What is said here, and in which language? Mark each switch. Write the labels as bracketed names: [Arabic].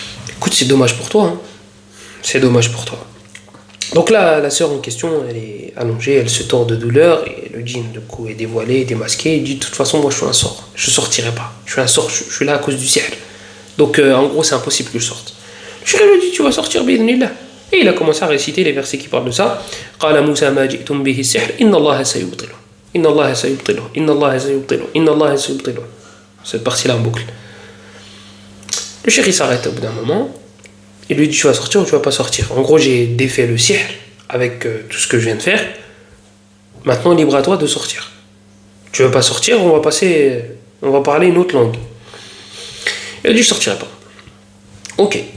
[French] Écoute, c'est dommage pour toi. C'est dommage pour toi. Donc là, la sœur en question, elle est allongée, elle se tord de douleur, et le djinn, du coup, est dévoilé, démasqué. Il dit de toute façon, moi, je suis un sort. Je sortirai pas. Je suis un sort, je suis là à cause du sihr. Donc, en gros, c'est impossible que je sorte. Le cheikh lui dit tu vas sortir, bi'idhnillah. Et il a commencé à réciter les versets qui parlent de ça. [Arabic] قال موسى ما جئتم به السحر إن الله سيبطله إن الله سيبطله إن الله سيبطله إن الله سيبطله. [French] Cette partie-là en boucle. Le cheikh il s'arrête au bout d'un moment. Il lui dit tu vas sortir ou tu vas pas sortir. En gros j'ai défait le sihr avec tout ce que je viens de faire. Maintenant libre à toi de sortir. Tu veux pas sortir, on va parler une autre langue. Il a dit je sortirai pas. Ok.